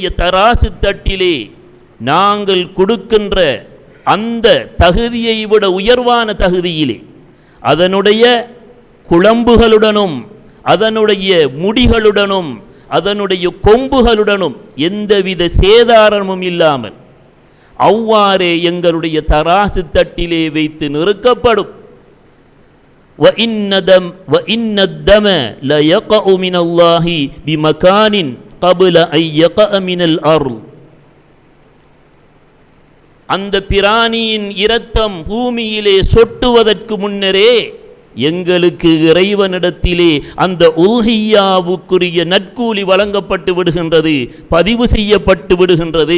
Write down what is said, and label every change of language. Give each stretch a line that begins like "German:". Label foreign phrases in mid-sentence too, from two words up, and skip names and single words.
Tamil: தராசு தட்டிலே நாங்கள் கொடுக்கின்ற அந்த தகுதியை விட உயர்வான தகுதியிலே அதனுடைய குழம்புகளுடனும் அதனுடைய முடிகளுடனும் அதனுடைய கொம்புகளுடனும் எந்தவித சேதாரமும் இல்லாமல் அவ்வாறே எங்களுடைய தராசு தட்டிலே வைத்து நிறுக்கப்படும்.
Arabic: وَإِنَّ الدَّمَ لَيَقَعُ مِنَ اللَّهِ بِمَكَانٍ قَبْلَ أَنْ يَقَعَ مِنَ الْأَرْضِ.
Tamil: அந்த பிராணியின் இரத்தம் பூமியிலே சொட்டுவதற்கு முன்னரே எங்களுக்கு இறைவனிடத்திலே அந்த உல்ஹியாவுக்குரிய நற்கூலி வழங்கப்பட்டு விடுகின்றது, பதிவு செய்யப்பட்டு விடுகின்றது.